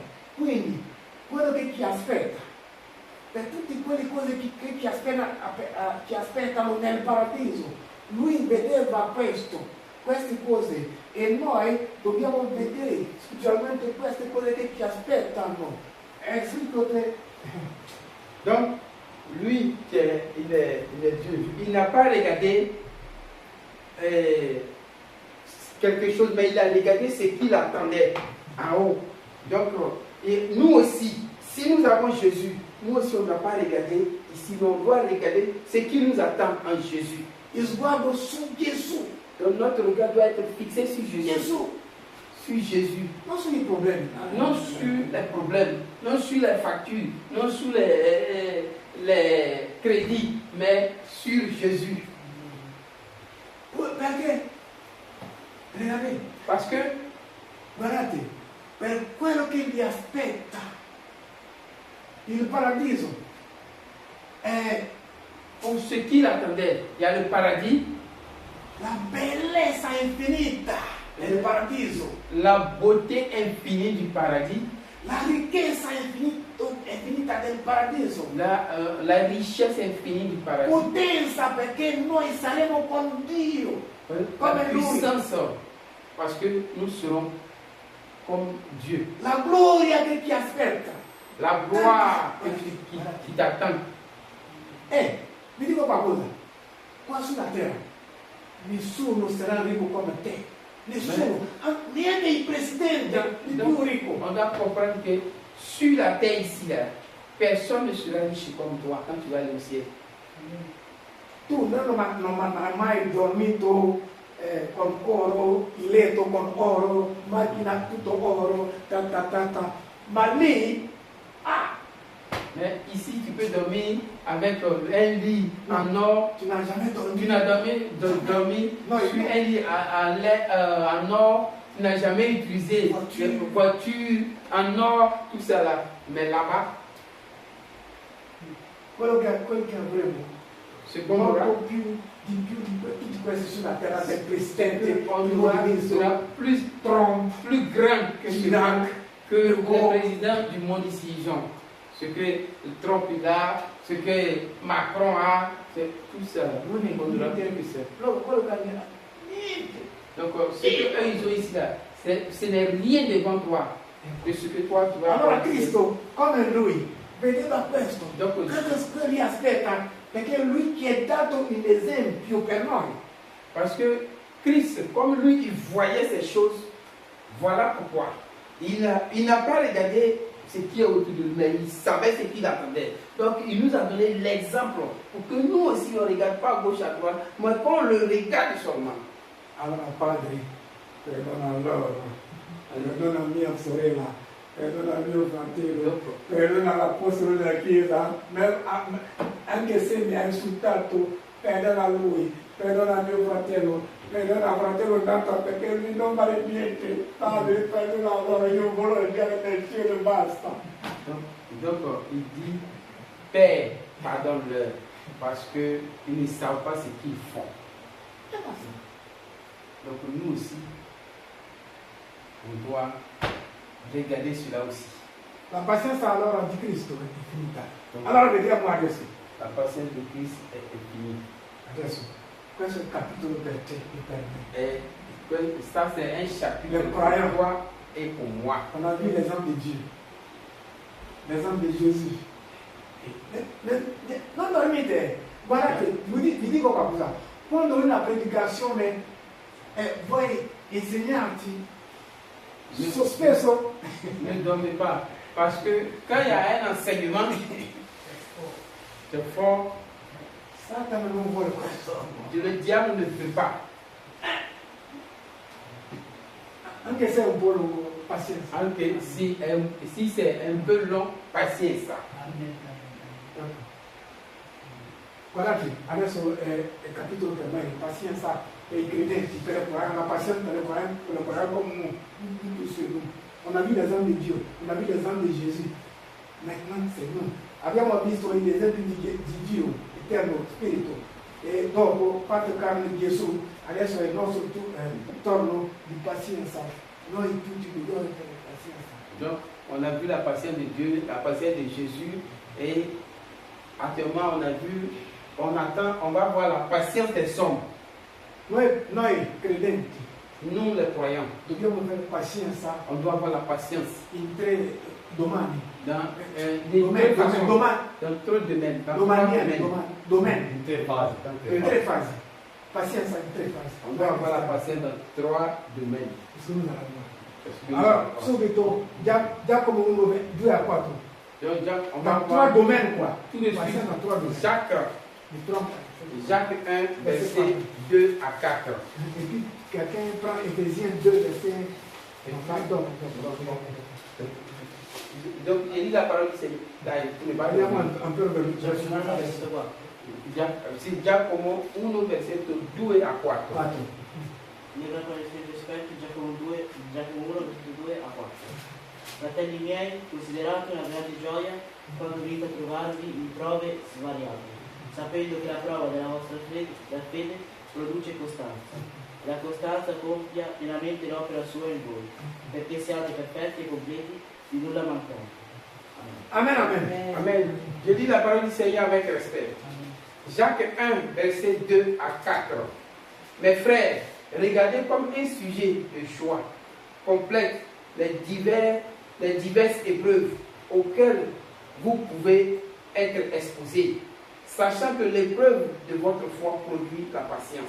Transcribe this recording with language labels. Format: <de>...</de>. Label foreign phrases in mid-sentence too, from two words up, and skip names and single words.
<it>Quindi, quello che ci aspetta, per tutte quelle cose che ci aspettano nel paradiso, Lui vedeva queste cose e noi dobbiamo vedere specialmente queste cose che ci aspettano. È scritto che...</it> <fr>Donc, lui, il est Dieu. Il n'a pas regardé quelque chose, mais il a regardé ce qu'il attendait en haut. Donc, et nous aussi, si nous avons Jésus, nous aussi on ne doit pas regarder ici, mais on doit regarder ce qui nous attend en Jésus.</fr> <it>Sguardo su Gesù.</it> <fr>Donc notre regard doit être fixé sur Jésus.</fr> <it>Gesù.</it> <fr>Sur Jésus.</fr> <it>Non sui problemi.</it> <fr>Non sur les problèmes, non sur les factures, non sur les crédits, mais sur Jésus.</fr> <it>Perché? Regardate.</it> <fr>Parce que,</fr> <it>Guardate, per quello che vi aspetta il paradiso è</it> <fr>pour ce qu'il attendait, il y a le paradis,</fr> <it>la bellezza infinita del paradiso,</it> <fr>la beauté infinie du paradis,</fr> <it>la ricchezza infinita del paradiso,</it> <fr>la richesse infinie du paradis,</fr> <it>potenza perché noi saremo con Dio,</it> <fr>la</fr> <it>come Lui,</it> <fr>puissance, parce que nous serons comme Dieu,</fr> <it>la gloria che ti aspetta.</it> <fr>la gloire qui t'attend.</fr> <it>Vi dico qualcosa, qua sulla terra nessuno sarà ricco come te, nessuno, neanche il presidente, il più ricco.</it> <fr>On doit comprendre que sur la terre ici, là, personne ne sera riche comme toi quand tu vas aller au ciel.</fr> <it>Tu non hai mai dormito con oro, il letto con oro, macchina tutto oro, ma lì,</it> <fr>Mais ici, tu peux dormir avec un lit en or. tu n'as jamais dormi. Tu n'as dormi sur un lit en or. Tu n'as jamais utilisé une voiture en or, tout ça là. Mais là-bas,</fr> <it>quello che avremo, secondo là, molto più di tutti questi sulla terra del presidente,</it> <fr>on sera plus grand que Chirac, le président du monde ici. ce que Trump a, ce que Macron a, c'est tout ça. Nous ne voudrons que ça. Donc, ce qu'eux ils ont ici là, ce n'est rien devant toi de ce que toi tu vas</fr> <it>Allora Cristo, come lui, vedeva questo. Dopo- Cosa gli aspetta? Perché lui ci è dato un esempio per noi.</it> <fr>Parce que Christ, comme lui, il voyait ces choses, voilà pourquoi. Il n'a pas regardé ce qui est autour de lui, mais il savait ce qu'il attendait. Donc, il nous a donné l'exemple pour que nous aussi, on ne regarde pas à gauche, à droite, mais qu'on le regarde seulement.</fr> <it>Allora Padre, perdona loro, perdona mia sorella, perdona mio fratello, perdona l'apostolo della Chiesa, anche se mi ha insultato, perdona lui, perdona mio fratello, perdona fratello tanto perché lui non vale niente, Padre, perdona loro, io voglio andare nel cielo e basta.</it> <fr>Donc, il dit, Père, pardonne-leur, parce qu'ils ne savent pas ce qu'ils font. Donc, nous aussi, on doit regarder cela aussi.</fr> <it>La pazienza allora di Cristo è finita. Allora vediamo adesso.</it> <fr>La patience de Christ est finie.</fr> <it>Adesso, questo è il capitolo per te e per me.</it> <fr>Et ça, c'est un chapitre Le croyant. pour toi et pour moi. On a vu l'exemple de Dieu, l'exemple de Jésus.</fr> <it>Non dormite, guardate, vi dico qualcosa. Quando una predicazione vuoi insegnarti, spesso</it> <fr>Ne dormez pas. Parce que quand il y a un enseignement, c'est fort.</fr> <it>Satana non vuole questo.</it> <fr>Le diable ne veut pas.</fr> <it>Anche se è un po' lungo, pazienza.</it> <fr>Anche si c'est un peu long,</fr> <it>pazienza. Guardate, adesso è il capitolo per me, pazienza per i credenti, per</it> <fr>le croyants, la patience</fr> <it>per</it> <fr>le croyants comme nous. On a vu l'exemple de Dieu, on a vu l'exemple de Jésus. Maintenant, c'est nous.</fr> <it>Abbiamo visto gli esempi di Dio, eterno, spirito. E dopo, fatto carne di Gesù, adesso è il nostro torno di pazienza. Noi tutti dobbiamo avere pazienza.</it> <fr>Donc, on a vu la patience de Dieu, la patience de Jésus, et actuellement, on va voir la patience des hommes.</fr> <it>Noi credenti</it> <fr>Nous, les croyants,</fr> <it>dobbiamo avere pazienza</it> <fr>on doit avoir la patience</fr> <it>in tre domani.</it> <fr>dans</fr> <it>Domani,</it> <fr>trois</fr> <it>domani,</it> <fr>domaines. Dans trois</fr> <it>domani,</it> <fr>domaines.</fr> <it>In tre fasi, in tre fasi. Pazienza in tre fasi.</it> <fr>On doit avoir la patience dans trois domaines.</fr> <it>Scusa.</it> <fr>Parce que-</fr> <it>Allora, subito, Giacomo 1, 2 a 4.</it> <fr>Donc, on va Dans trois voir domaines, quoi. tout de suite Pazienza dans trois domaines. Jacques 1, verset 2 à 4. Et puis, quelqu'un prend Éphésiens 2, verset. Donc, il lit la parole du Seigneur. Dai, tu ne parles</fr> <it>Parliamo</it> <fr>pas.</fr> <it>un po' Questo qua.</it> <fr>C'est Giacomo 1, verset 2 a 4. 4.</fr> <it>Nella quale siete esperti, Giacomo 1, versetto 2 a 4. Fratelli miei, considerate una grande gioia quando venite a trovarvi in prove svariate, sapendo che la prova della vostra fede produce costanza. La costanza compia pienamente l'opera sua in voi, perché siate perfetti e completi, di nulla mancanti. Amen, amen. Amen.</it> <fr>Je lis la parole du Seigneur avec respect. Jacques 1, verset 2 à 4. Mes frères, regardez comme un sujet de choix complète les diverses épreuves auxquelles vous pouvez être exposés, sachant que l'épreuve de votre foi produit la patience.</fr>